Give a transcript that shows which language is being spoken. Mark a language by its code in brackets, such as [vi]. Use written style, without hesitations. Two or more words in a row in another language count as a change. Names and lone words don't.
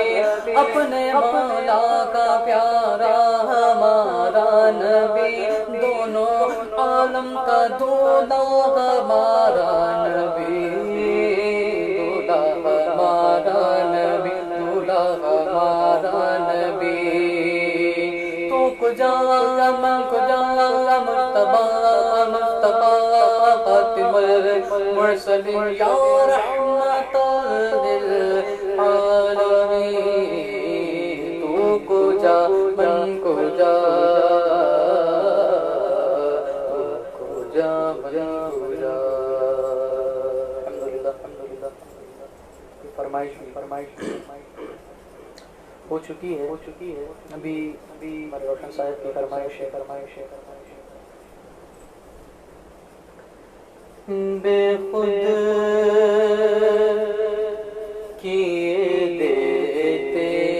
[ur] اپنے مولا کا پیارا ہمارا نبی دونوں عالم کا دولا ہمارا نبی دولا ہمارا نبی دولا ہمارا نبی [fa] تو کجا من کجا [ur] مصطفیٰ [ar] خاتم المرسلین یا رحمت للعالمین [fa] تو کجا من کجا [ar] فرمائش [ur] ہو چکی ہے ابھی ہمارے روشن صاحب کی فرمائش ہے بے خود کیے دیتے